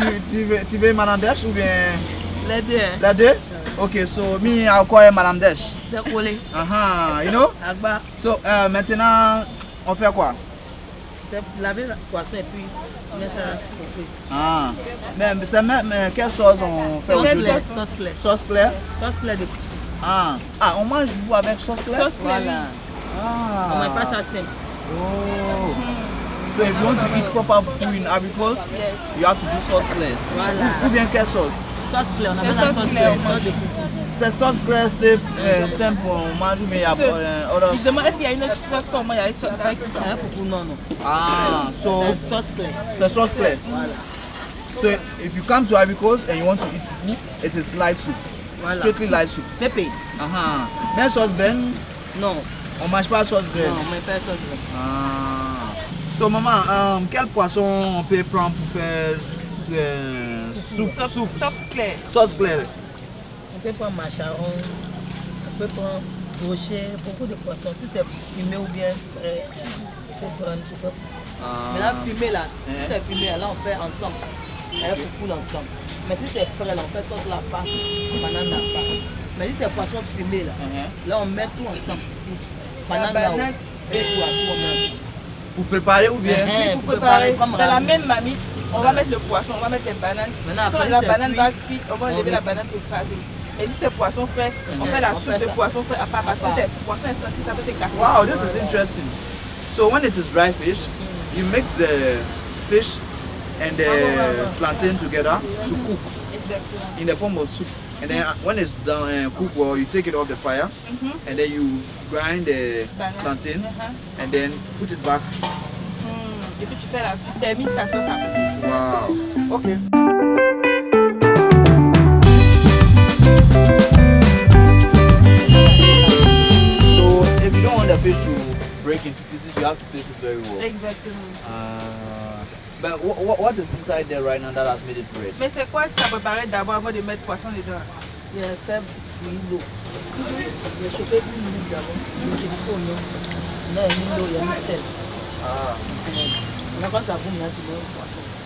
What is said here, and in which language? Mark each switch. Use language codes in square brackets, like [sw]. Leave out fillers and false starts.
[fr] Tu veux Madame Desh ou bien? Les deux. Les deux? [en] Ok, so me I'll call Madame Desh. [fr] C'est collé. [en] You know? Akpa. [fr] So maintenant on fait quoi? C'est laver le poisson et puis mettre ça au feu. Ah, mais c'est même quelle sauce on fait aujourd'hui? Sauce claire. Sauce claire? Sauce claire de Ah, on mange vous avec sauce claire? Sauce claire. Voilà. Ah. On ne met pas ça simple. Oh. [en] So if you want to eat proper food in Ivory Coast, you have to do sauce claire. [fr] Voilà. Ou bien quelle sauce? Sauce claire, on appelle la sauce claire. Sauce de coucou. C'est sauce claire, c'est simple, on mange, mais il y a Je demande est-ce qu'il y a une autre sauce qu'on mange avec ça? C'est coucou, non. [en] Ah, so [fr] C'est sauce claire. c'est sauce claire. Voilà. [en] So if you come to Ivory Coast and you want to eat fufu, it is light soup. [fr] Voilà. [en] Strictly light soup. [fr] Pépé. Mais sauce graine, Non. on mange pas sauce graine. Non, on ne met pas sauce graine. Ah. So maman, quel poisson on peut prendre pour faire soupe? Sauce claire. Sauce claire. On peut prendre macharon, on peut prendre brochet, beaucoup de poissons. Si c'est fumé ou bien frais, on peut prendre tout ça. Mais là, fumé là, si c'est fumé là, on fait ensemble. Avec foufou ensemble. Mais si c'est frais là, on fait sauce la pâte, banane la pâte. Mais si c'est poisson fumé là, on met tout ensemble. Banane là, et tout à tout ensemble. Pour préparer ou bien? Pour préparer. Dans la même mamie, on va mettre le poisson, on va mettre les bananes. Quand la banane va cuire, on va lever la banane pour écraser. Et si c'est poisson frais, on fait la soupe de poisson frais à part parce que c'est poisson essentiel, ça peut se casser. [en] Wow, this is interesting. So when it is dry fish, you mix the fish and the plantain together to cook in the form of soup. And then when it's done cooked well, you take it off the fire and then you grind the plantain and then put it back. [fr] Et puis tu fais tu termines ta sauce à couper. [en] Wow. Okay. So if you don't want the fish to break into pieces, you have to place it very well. [fr] Exactement. [en] But what is inside there right now that has made it red? [fr] Mais c'est quoi que tu as préparé d'abord avant de mettre poisson dedans? Il y a fait bouillir l'eau. Il y a chopé une minute d'abord. Il y a mis l'eau. Il y a mis l'eau, il y a mis sel. On a pas ça boum là, tu mets le poisson.